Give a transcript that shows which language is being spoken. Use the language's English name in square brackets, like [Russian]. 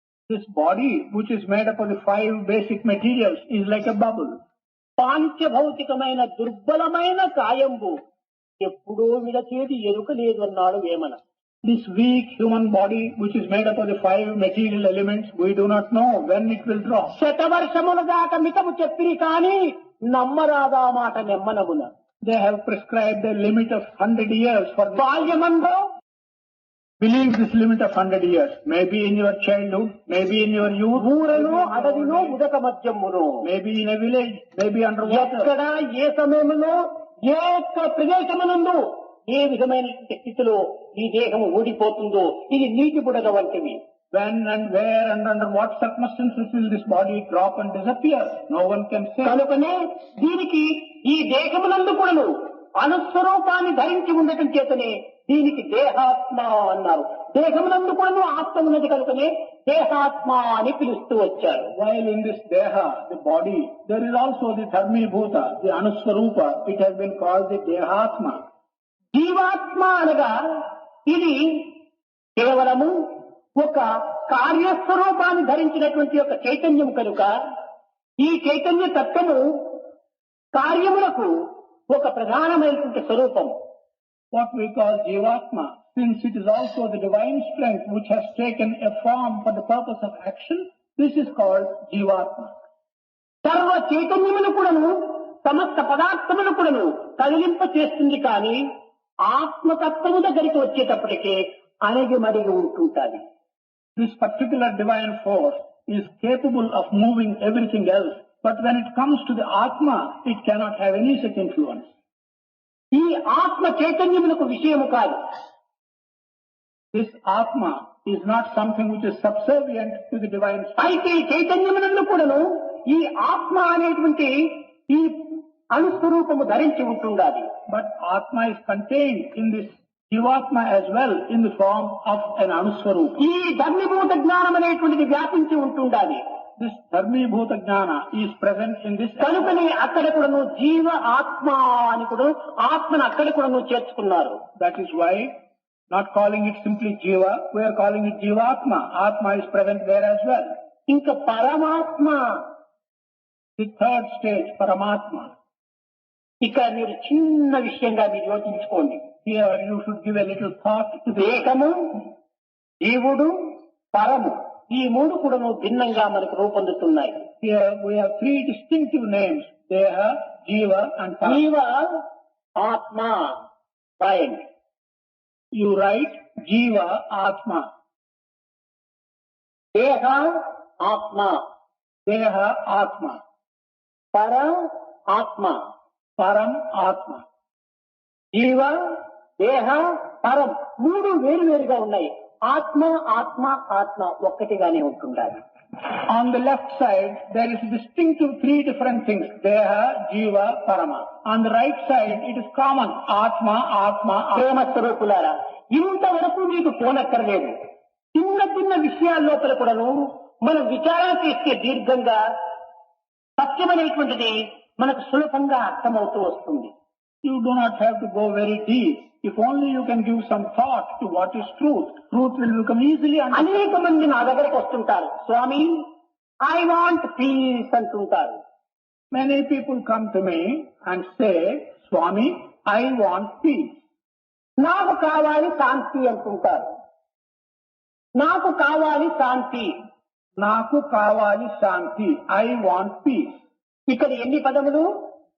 [English] This body, which is made up of the five basic materials, is like a bubble. [Telugu] పాంచభౌతికమైన దుర్బలమైన కాయంబు ఎప్పుడో విడచేది ఎరుక లేదు అన్నాడు Vemana. [English] This weak human body, which is made up of the five material elements, we do not know when it will drop. [Telugu] శతవర్షముల దాకా మితము చెప్పిరి కాని నమ్మరాదా మాట నెమ్మనమున. [English] They have prescribed a limit of 100 years for this. [Telugu] బాల్యమందో [English] Believe this limit of 100 years. Maybe in your childhood, maybe in your youth, [Telugu] ఊరను అడవినో ఉదక మధ్యమును, [English] maybe in a village, maybe underwater. [Telugu] ఎక్కడ ఏ సమయంలో ఏ ఒక్క ప్రదేశమునందు ఏ విధమైన స్థితిలో ఈ దేహం ఊడిపోతుందో ఇది నీటి బుడగ వంటివి. [English] When and where and under what circumstances will this body drop and disappear? No one can say. [Telugu] కనుకనే దీనికి ఈ దేహమునందు కూడాను అనుస్వరూపాన్ని ధరించి ఉండటం చేతనే దీనికి దేహాత్మ అన్నారు. దేహమునందు కూడాను ఆత్మ ఉన్నది కనుకనే దేహాత్మ అని పిలుస్తూ వచ్చారు. [English] While in this deha, the body, there is also the dharmibhuta, the anuswarupa. It has been called the dehatma. [Telugu] జీవాత్మ అనగా ఇది కేవలము ఒక కార్యస్వరూపాన్ని ధరించినటువంటి ఒక చైతన్యం కనుక ఈ చైతన్య తత్వము కార్యములకు ఒక ప్రధానమైనటువంటి స్వరూపం. [English] What we call Jivatma, since it is also the divine strength which has taken a form for the purpose of action, this is called Jivatma. [Telugu] సర్వ చైతన్యమును కూడాను సమస్త పదార్థమును కూడాను కదిలింప చేస్తుంది కానీ ఆత్మతత్వము దగ్గరికి వచ్చేటప్పటికే అణిగి మరిగి ఉంటుంటాది. [English] This particular divine force is capable of moving everything else, but when it comes to the Atma, it cannot have any such influence. [Telugu] ఈ ఆత్మ చైతన్యమునకు విషయము కాదు. [English] This Atma is not something which is subservient to the divine spirit. [Telugu] అయితే ఈ చైతన్యమునందు కూడాను ఈ ఆత్మ అనేటువంటి ఈ అనుస్వరూపము ధరించి ఉంటుండాలి. [English] But Atma is contained in this Jivatma as well in the form of an Anuswarupa. [Telugu] ఈ ధర్మభూత జ్ఞానం అనేటువంటిది వ్యాపించి ఉంటుండాలి. [English] This Dharmibhuta Jnana is present in this. [Telugu] కనుకనే అక్కడ కూడాను జీవ ఆత్మ అని కూడా ఆత్మను అక్కడ కూడాను చేర్చుకున్నారు. [English] That is why, not calling it simply Jiva, we are calling it Jivatma. Atma is present there as well. [Telugu] ఇంకా పరమాత్మ, [English] The third stage, Paramatma. [Telugu] ఇక్కడ మీరు చిన్న విషయంగా మీరు యోచించుకోండి. [English] Here you should give a little thought to the [Telugu] ఏకము, జీవుడు, పరము ఈ మూడు కూడాను భిన్నంగా మనకు రూపొందుతున్నాయి. [English] Here we have three distinctive names: Deha, Jiva and Para. [Telugu] జీవ ఆత్మ రాయండి. [English] You write Jiva, Atma. [Telugu] దేహ ఆత్మ, [English] Deha, Atma. [Telugu] పర ఆత్మ, [English] Param, Atma. [Telugu] జీవ దేహ పరం మూడు వేరు వేరుగా ఉన్నాయి. ఆత్మ ఆత్మ ఆత్మ ఒక్కటిగానే ఉంటుండాలి. [English] On the left side, there is distinctive three different things. Deha, Jiva, Parama. On the right side, it is common. Atma, Atma, Atma. [Telugu] ప్రేమ స్వరూపులారా, ఇంతవరకు మీకు పోనక్కర్లేదు. చిన్న చిన్న విషయాల లోపల కూడాను మనం విచారణ చేస్తే దీర్ఘంగా సత్యమనేటువంటిది మనకు సులభంగా అర్థమవుతూ వస్తుంది. [English] You do not have to go very deep. If only you can give some thought to what is truth, truth will become easily understood. [Telugu] అనేక మంది నా దగ్గరకు వస్తుంటారు, స్వామి [English] I want peace [Telugu] అంటుంటారు. [English] Many people come to me and say, Swamy, I want peace. [Telugu] నాకు కావాలి శాంతి అంటుంటారు. నాకు కావాలి శాంతి. నాకు కావాలి శాంతి. [English] I want peace. [Telugu] ఇక్కడ ఎన్ని పదములు?